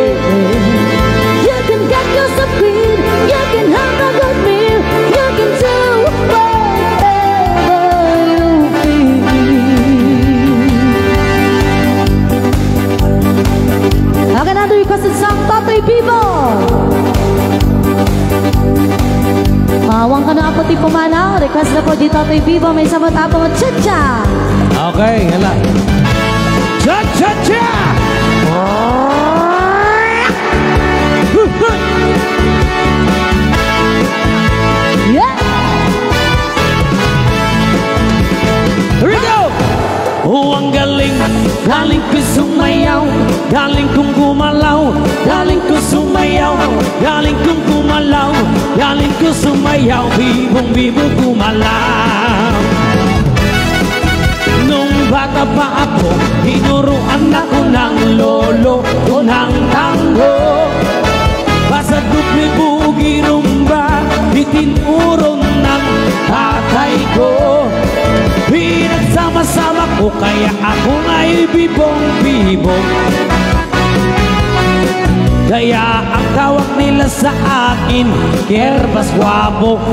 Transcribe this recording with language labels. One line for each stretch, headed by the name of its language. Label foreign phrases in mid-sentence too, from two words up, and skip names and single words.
English: You can get yourself clean. You can have a good meal. You can do whatever you feel. Okay, another requested song, Totoy Bibo.
Iloko: Mawang ka na ako ti pumanaw.
Filipino: Request na po di Totoy Bibo. May sabot ako ng cha-cha. Okay, hala. Cha-cha-cha!
English: Yeah! Here we go!
Filipino: Oh, ang galing, galing ko sumayaw, galing kong gumalaw, galing ko sumayaw, galing kong gumalaw, galing ko sumayaw, bibong-bibo gumalaw. Nung bata pa ako, tinuruan ako ng lolo ko ng tango. Basta dupli bugi rumba, itinuro ng tatay ko. Pinagsama-sama ko kaya ako nga'y bibong-bibong. Kaya ang tawag nila sa akin, Kerbas Guapo.